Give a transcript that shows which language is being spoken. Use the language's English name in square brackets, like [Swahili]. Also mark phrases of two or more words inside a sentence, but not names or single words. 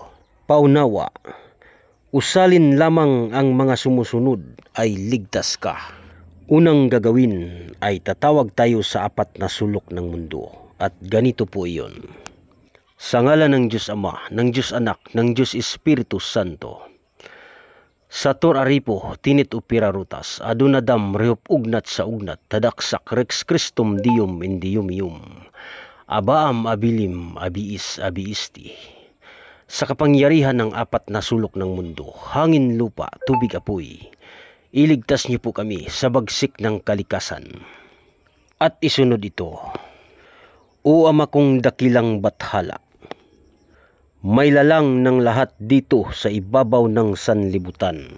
[Filipino] Paunawa, usalin lamang ang mga sumusunod ay ligtas ka. Unang gagawin ay tatawag tayo sa apat na sulok ng mundo at ganito po iyon. Sa ngalan ng Diyos Ama, ng Diyos Anak, ng Diyos Espiritu Santo. [Latin] Sator aripo, tinit upira rutas, adunadam rehop ugnat sa ugnat, tadaksak rex Christum dium in dium ium. Abaam abilim, abiis, abiisti. [Filipino] Sa kapangyarihan ng apat na sulok ng mundo, hangin, lupa, tubig, apoy, iligtas niyo po kami sa bagsik ng kalikasan. At isunod ito, O Ama kong dakilang bathala, may lalang ng lahat dito sa ibabaw ng sanlibutan.